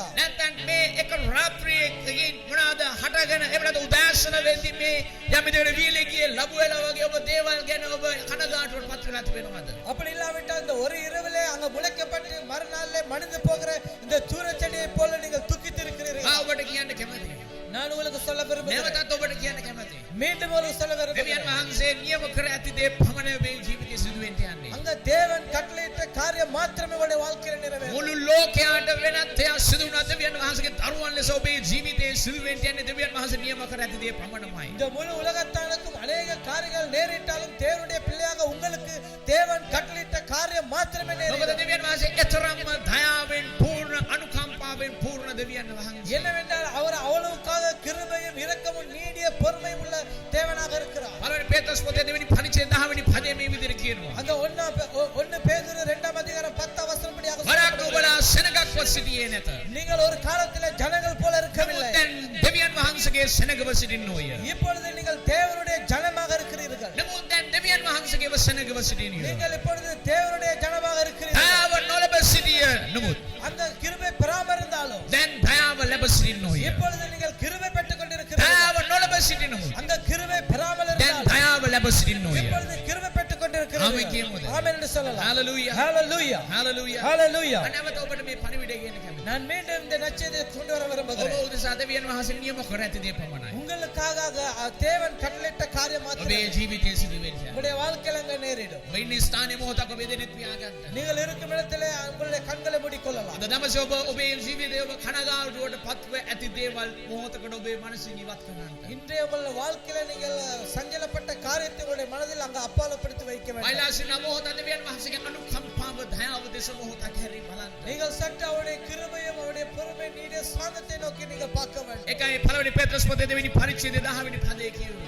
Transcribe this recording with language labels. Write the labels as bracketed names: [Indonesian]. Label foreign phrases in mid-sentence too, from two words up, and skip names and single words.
[Sinhala] නැත්නම් මේ එක රාත්‍රියේ මොනවාද හටගෙන එහෙම නැත්නම් උදෑසන වෙද්දී මේ යම් විදිහකට වියලේ ගියේ ලැබුවෙලා වගේ ඔබ දේවල් ගැන ඔබ කනගාටුවට පත් වෙලා තිබෙනවද? [Tamil] அப்படி இல்லாவிட்டால் இந்த ஒரு இரவிலே அங்க முளைக்கப்பட்டு மறுநாளிலே மடிந்து போகிற இந்த சூர செடியை போல நீங்கள் துக்கித்து இருக்கிறீர்களா? [Sinhala] ඔබට කියන්න කැමතියි. [Tamil] நான் உங்களுக்கு சொல்ல விரும்புகிறேன். [Sinhala] නැවතත් ඔබට කියන්න කැමතියි. [Tamil] மீண்டும் ஒரு சொல்ல [Sinhala] දෙවියන් [Tamil] விரும்புகிறேன். [Sinhala] වහන්සේ නියම කර ඇති දේ පමණ මේ ජීවිතයේ සිදු වෙන්න යන්නේ. [Tamil] அங்க தேவன் கட்டளையிட்ட காரியம் மாத்திரமே உங்களுடைய வாழ்க்கையில நிறைவேறும். [Sinhala] මුළු ලෝකයට වෙනත් දෙයක් සිදු වුණා දෙවියන් වහන්සේගේ දරුවන් ලෙස ඔබේ ජීවිතයේ සිදු වෙන්න යන්නේ දෙවියන් වහන්සේ නියම කර ඇති දේ පමණමයි. [Tamil] இந்த முழு உலகத்தானுக்கும் அநேக காரியங்கள் நேரிட்டாலும் தேவனுடைய பிள்ளையாக உங்களுக்கு தேவன் கட்டளையிட்ட காரியம் மாத்திரமே [Sinhala] මොකද [Tamil] நிறைவேறும். [Sinhala] දෙවියන් වහන්සේ එතරම්ම දයාවෙන් පූර්ණ අනුකම්පාවෙන් පූර්ණ දෙවියන් වහන්සේ. [Tamil] என்னவென்றால் அவர் அவ்வளவுக்காக கிருபையும் இரக்கமும் நீடிய பொறுமையும் உள்ள தேவனாக இருக்கிறார். [Sinhala] පළවෙනි පේතෘස් පොතේ දෙවෙනි පරිච්ඡේදය 10 වෙනි පදයේ මේ විදිහට කියනවා. [Tamil] அந்த 1 பேதுரு 2ஆம் அதிகாரம் 10ஆம் வசனப்படியாக [Sinhala] වරක් [Tamil] சொல்லப்படுகிறது. [Sinhala] ඔබලා සෙනගක්ව සිටියේ නැත. [Tamil] நீங்கள் ஒரு காலத்திலே ஜனங்கள் போல இருக்கவில்லை. [Sinhala] දැන් දෙවියන් වහන්සේගේ සෙනගව සිටින්නෝය. [Tamil] இப்பொழுது நீங்கள் தேவனுடைய ஜனமாக இருக்கிறீர்கள். [Sinhala] නමුත් දැන් දෙවියන් වහන්සේගේ සෙනගව සිටිනිය. [Tamil] நீங்கள் இப்பொழுது தேவனுடைய ஜனமாக இருக்கிறீர்கள். [Sinhala] දයාව නොලබ සිටිය නමුත් [Tamil] அந்த கிருபை பெறாம இருந்தாலும் [Sinhala] දැන් දයාව ලැබ සිටින්නෝය. [Tamil] இப்பொழுது நீங்கள் கிருபை பெற்றுக் கொண்டிருக்கிறீர்கள். [Sinhala] දයාව නොලබ සිටිනමුත් [Tamil] அந்த கிருபை பெறாமல் [Sinhala] දැන් [Tamil] இருந்தாலும் [Sinhala] දයාව ලැබ සිටින්නෝය. [Tamil] இப்பொழுது கிருபை பெற்றுக் ஆமென் கொண்டிருக்கிறீர்கள். [Sinhala] කියමුද? [Tamil] ஆமென் என்று சொல்லலாம். Hallelujah. ஹalleluya. Hallelujah. ஹalleluya. [Sinhala] අනවත ඔබට මේ පණිවිඩය කියන කැමතියි. [Tamil] நான் மீண்டும் இந்த நற்செய்தியை கொண்டு வர [Sinhala] ඔබ [Tamil] விரும்புகிறேன். [Sinhala] උදෙසා දෙවියන් වහන්සේ නියම කර ඇති දේ පමණයි. [Tamil] உங்களுக்காக தேவன் கட்டளையிட்ட காரியம் [Sinhala] ඔබේ [Tamil] மாத்திரம் [Sinhala] ජීවිතයේ සිදු වෙන්නේ. [Tamil] உங்களுடைய வாழ்க்கையில அங்க நேரிடும். [Sinhala] ඔබ ඉන්න ස්ථානයේ මොහොතක් ඔබේ දෙනෙත් පියාගන්න. [Tamil] நீங்கள் இருக்கும் இடத்திலே உங்களுடைய கண்களை மூடிக்கொள்ளலாம். [Sinhala] අද දවසේ ඔබ ඔබේ ජීවිතයේ ඔබ කනගාටුවට පත්ව ඇති දේවල් මොහොතකට ඔබේ මනසින් ඉවත් කරන්න. [Tamil] இன்றைய உங்களுடைய வாழ்க்கையில நீங்கள் சஞ்சலப்பட்ட காரியத்தை உங்களுடைய மனதில் அங்க அப்பாலப்படுத்தி வைக்க வேண்டும். [Sinhala] වෛලාසින මොහොත දෙවියන් වහන්සේගේ අනුකම්පාව දයාව දෙස මොහොතක් හැරී බලන්න. [Tamil] நீங்கள் சற்று அவருடைய கிருபையும் அவருடைய பொறுமை நீடிய சாந்தத்தை நோக்கி நீங்க பார்க்க வேண்டும். [Sinhala] ඒකයි පළවෙනි පේතෘස් පොතේ දෙවෙනි පරිච්ඡේදය 10 වෙනි පදයේ කියුවේ.